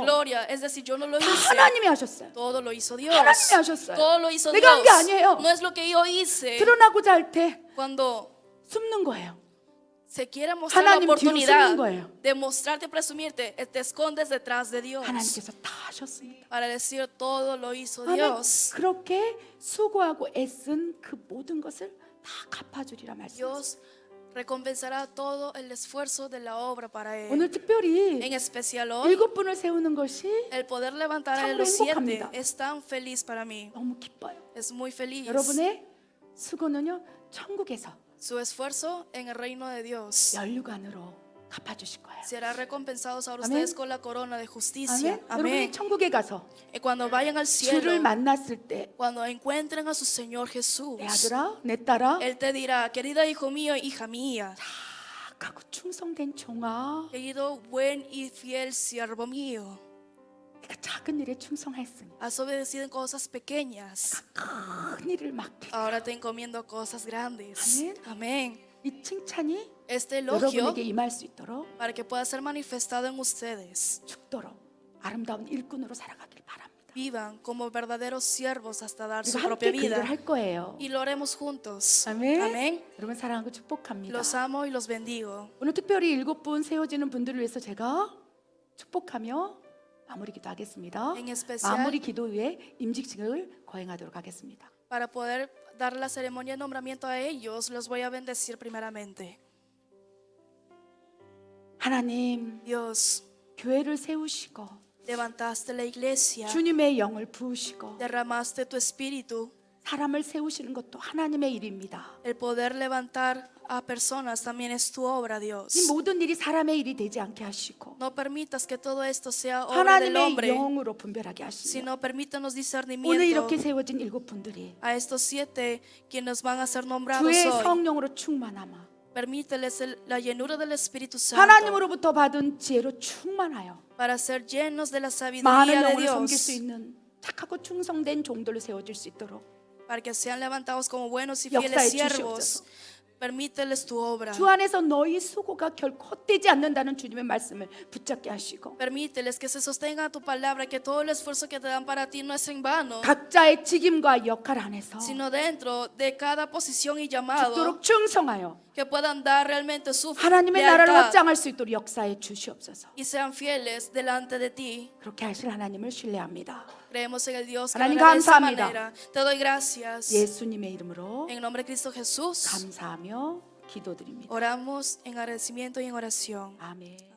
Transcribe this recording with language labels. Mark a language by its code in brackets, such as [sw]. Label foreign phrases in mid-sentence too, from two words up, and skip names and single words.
[es] gloria, es decir, yo no lo [ko] 다 [es] hice. [ko] 하나님이 하셨어요. [es] Todo lo hizo Dios. [ko] 하나님이 하셨어요. [es] Todo lo hizo [ko] 내가 한 게 [es] Dios. [ko] 아니에요. [es] No es lo que yo hice. [ko] 드러나고자 할 때 [es] Cuando [ko] 숨는 거예요. [es] se quiere mostrar la [ko] 하나님 뒤로 [es] oportunidad [ko] 숨는 거예요. [es] de mostrarte, presumirte, te escondes detrás de Dios [ko] 하나님께서 다 하셨습니다. [es] para decir todo lo hizo [ko] 아멘. [es] Dios. [ko] 그렇게 수고하고 애쓴 그 모든 것을 다 갚아주리라 말씀하셨어요. [es] Dios recompensará todo el esfuerzo de la obra para [ko] 오늘 [es] Él. [ko] 특별히 [es] En especial hoy, [ko] 7분을 세우는 것이 [es] el poder levantar a [ko] 참으로 [es] los 7 [ko] 행복합니다. [es] es tan feliz para mí. [ko] 너무 기뻐요. [es] Es muy feliz. [ko] 여러분의 수고는요 천국에서 [es] Su esfuerzo en el reino de Dios [ko] 면류관으로 갚아주실 거예요. [es] será recompensado ahora Amén. ustedes con la corona de justicia. [ko] 아멘. 여러분이 [es] Amén. [ko] 천국에 가서 [es] Y cuando vayan al [ko] 주를 [es] cielo, [ko] 만났을 때 내 [es] cuando encuentren a su Señor Jesús, [ko] 아들아, 내 딸아, [es] Él te dirá, querida hijo mío, hija mía, [ko] 착하고 충성된 종아, [es] querido buen y fiel siervo mío, [ko] 내가 작은 일에 충성했으니 [es] has obedecido en cosas pequeñas, [ko] 큰 일을 맡게. [es] ahora te encomiendo cosas grandes. Amén. Amén. [ko] 이 칭찬이 [es] Este elogio [ko] 여러분에게 임할 수 있도록 [es] para que pueda ser manifestado en ustedes. [ko] 죽도록 아름다운 일꾼으로 살아가길 바랍니다. [es] Vivan como verdaderos siervos hasta dar su [ko] 우리가 [es] propia [ko] 함께 그 일을 [es] vida. [ko] 할 거예요. [es] Y lo haremos juntos. [ko] 아멘. [es] Amén. [ko] 여러분 사랑하고 축복합니다. [es] Los amo y los bendigo. [ko] 오늘 특별히 7분 세워지는 분들을 위해서 제가 축복하며 마무리 기도하겠습니다. [es] En especial- [ko] 마무리 기도 후에 임직식을 거행하도록 하겠습니다. [es] Para poder dar la ceremonia de nombramiento a ellos, los voy a bendecir primeramente. [ko] 하나님, [es] Dios, [ko] 교회를 세우시고 [es] levantaste la iglesia, [ko] 주님의 영을 부으시고 [es] derramaste tu espíritu. [ko] 사람을 세우시는 것도 하나님의 일입니다. [es] El poder levantar a personas también es tu obra, Dios. [ko] 이 모든 일이 사람의 일이 되지 않게 하시고 [es] No permitas que todo esto sea obra del [ko] 하나님의 [es] hombre, [ko] 영으로 분별하게 하시며 [es] sino permítanos [ko] 오늘 [es] discernimiento [ko] 이렇게 세워진 7분들이 [es] a estos 7 quienes van a ser nombrados [ko] 주의 [es] hoy. [ko] 성령으로 충만하마 [es] Permíteles la llenura del Espíritu Santo [ko] 하나님으로부터 받은 지혜로 충만하여 [es] para ser llenos de la [ko] 많은 [es] sabiduría de [ko] 영혼을 섬길 수 [es] Dios, [ko] 있는 착하고 충성된 종들로 세워질 수 있도록 [es] para que sean levantados como buenos y [ko] 역사해 [es] fieles siervos, [ko] 주시옵소서. [es] Permíteles tu obra. [ko] 주 안에서 너희 수고가 결코 헛되지 않는다는 주님의 말씀을 붙잡게 하시고 [es] Permíteles que se sostenga tu palabra, que todo el esfuerzo que te dan para ti no es en vano, [ko] 각자의 직임과 역할 안에서 [es] sino dentro de cada posición y llamado, [ko] 죽도록 충성하여 [es] que puedan dar realmente su [ko] 하나님의 나라를 [es] lealtad [ko] 확장할 수 있도록 역사에 주시옵소서. [es] y sean fieles delante de ti. [ko] 그렇게 하실 하나님을 신뢰합니다. [es] Creemos en el Dios que [ko] 하나님 [es] obra de esa [ko] 감사합니다. [es] manera. Te doy gracias. [ko] 예수님의 이름으로 [es] En nombre de Cristo Jesús, [ko] 감사하며 기도드립니다. [es] oramos en agradecimiento y en oración. [ko] 아멘.